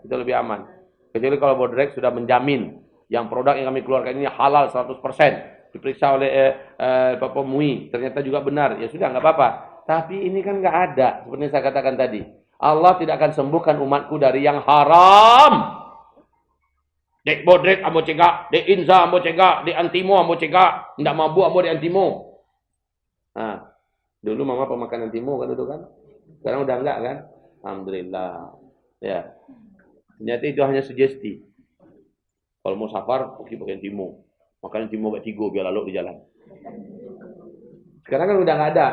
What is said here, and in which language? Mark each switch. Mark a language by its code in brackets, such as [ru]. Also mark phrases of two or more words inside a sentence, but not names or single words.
[id] Itu lebih aman. Kecuali kalau bodrek sudah menjamin yang produk yang kami keluarkan ini halal 100%. Diperiksa oleh Bapak MUI. Ternyata juga benar. Ya sudah, nggak apa-apa. Tapi ini kan nggak ada. Seperti yang saya katakan tadi. Allah tidak akan sembuhkan umatku dari yang haram. [min] Dek bodrek ambo cegak. Dek inza ambo cegak. Dek antimo ambo cegak. Nggak mabuk ambo dek antimo. [id] Nah, dulu mama pemakan antimo kan dulu kan. Sekarang udah enggak kan? Alhamdulillah. Ya. Ternyata itu hanya sugesti. Kalau mau safar, pakai antimo. Makan antimo kayak tigo biar lalu di jalan. Sekarang kan udah enggak ada.